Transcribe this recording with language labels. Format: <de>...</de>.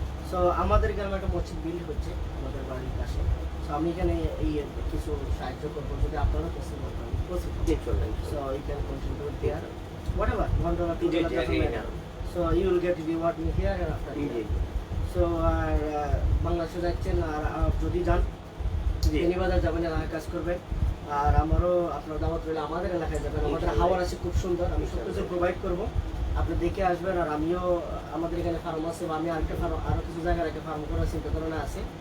<bn>So আমাদের গ্রামে একটা মসজিদ বিল্ড হচ্ছে আমাদের বাড়ির পাশে। সো আমি এখানে এই কিছু সাহায্য করবো, যদি আপনারা পছন্দ করেন।</bn> <en>So you can contribute there. Whatever, $1, $2, doesn't matter. So you will get reward me here and after here.</en> <bn>So আর বাংলাদেশে যাচ্ছেন, আর যদি যান বেনিবাজার যাবেন, এলাকায় কাজ করবেন। আর আমারও আপনার দাওয়াত রইলে আমাদের এলাকায় যাবেন। আমাদের হাওয়ার আছে খুব সুন্দর, আমি সব কিছু প্রোভাইড করবো, আপনি দেখে আসবেন। আর আমিও আমাদের এখানে ফার্ম আছে, বা আমি আরেকটা ফার্ম, আরো কিছু জায়গায় একটা ফার্ম করার চিন্তা ধারণা আছে।</bn>